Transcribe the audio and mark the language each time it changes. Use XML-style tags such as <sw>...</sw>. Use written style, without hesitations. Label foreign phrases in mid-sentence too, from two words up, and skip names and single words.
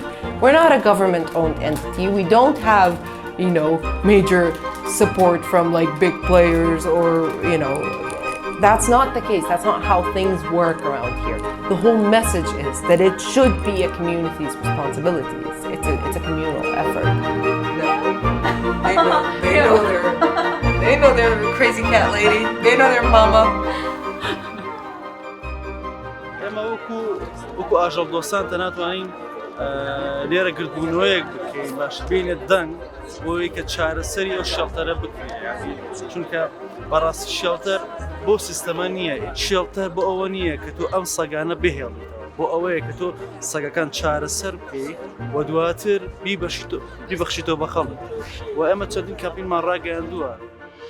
<en>We're not a government-owned entity. We don't have major support from like big players or that's not the case. That's not how things work around here. The whole message is that it should be a community's responsibility. It's a communal effort. They know their crazy cat lady. They know their mama.</en> <ckb>ئێمە وەکو ئاژەڵ دۆستان تەناتوانین لێرە گردبوونەوەیەک بکەین باش بینێ دەنگ بۆی کە چارەسەری ئەو شێڵتەرە بکرێن چونکە بەڕاستی شێڵتەر بۆ سیستەمە نییە شێڵتەر بۆ ئەوە نییە کە تۆ ئەم سەگانە بهێڵیتەوە بۆ ئەوەیە کە تۆ سەگەکان چارەسەر بکەی و دواتر بیبەخشیتەوە بە خەڵک و ئەمە چەندین کەمپینمان ڕاگەیاندووە</ckb>